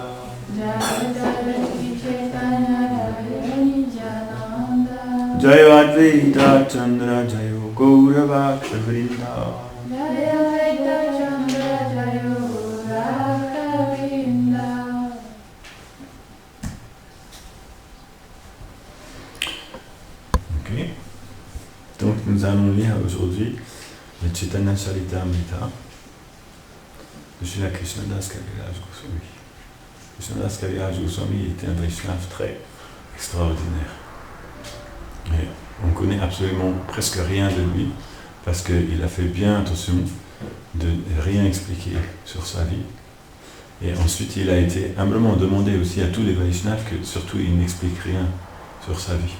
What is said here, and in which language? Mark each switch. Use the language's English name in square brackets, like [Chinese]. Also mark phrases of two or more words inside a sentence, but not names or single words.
[Bangla] জয় জয় শ্রী চৈতন্য জয় নিত্যানন্দ. জয় অদ্বৈত চন্দ্র জয় গৌর ভক্ত বৃন্দ. জয় অদ্বৈত চন্দ্র জয় গৌর ভক্ত বৃন্দ. [French] Ok. Donc nous allons lire aujourd'hui le Chaitanya Charitamrita de Srila Krishnadas Kaviraj Goswami. Krishnadas Kaviraj Goswami était un Vaishnava très extraordinaire. Et on connaît absolument presque rien de lui parce qu'il a fait bien attention de rien expliquer sur sa vie. Et ensuite il a été humblement demandé aussi à tous les Vaishnavas que surtout il n'explique rien sur sa vie.